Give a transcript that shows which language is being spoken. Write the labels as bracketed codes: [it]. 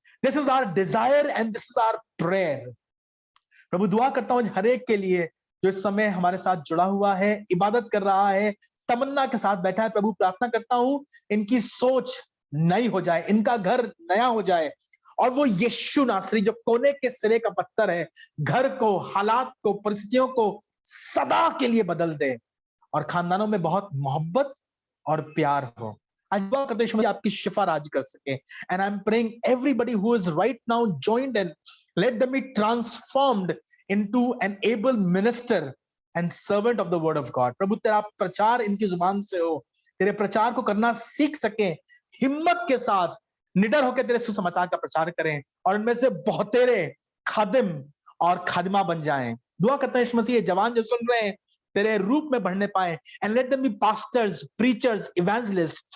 [en] This is our desire and this is our prayer. [hi] प्रभु दुआ करता हूं हर एक के लिए जो इस समय हमारे साथ जुड़ा हुआ है, इबादत कर रहा है, तमन्ना के साथ बैठा है, प्रभु प्रार्थना करता हूं इनकी सोच नई हो जाए, इनका घर नया हो जाए, और वो यीशु नासरी जो कोने के सिरे का पत्थर है, घर को, हालात को, परिस्थितियों को सदा के लिए बदल दे, और खानदानों में बहुत मोहब्बत और प्यार हो। आज दुआ करते हैं आपकी शिफा राज कर सके। [en] And I am praying everybody who is right now joined and let them be transformed into an able minister and servant of the word of God। [hi] प्रभु तेरा प्रचार इनकी जुबान से हो, तेरे प्रचार को करना सीख सके, हिम्मत के साथ निडर होकर तेरे सुसमाचार का प्रचार करें, और इनमें से बहुतेरे खादिम और खादिमा बन जाएं। दुआ करते हैं यीशु मसीह जवान जो सुन रहे हैं तेरे रूप में बढ़ने पाए, [en] And let them be pastors, preachers, evangelist.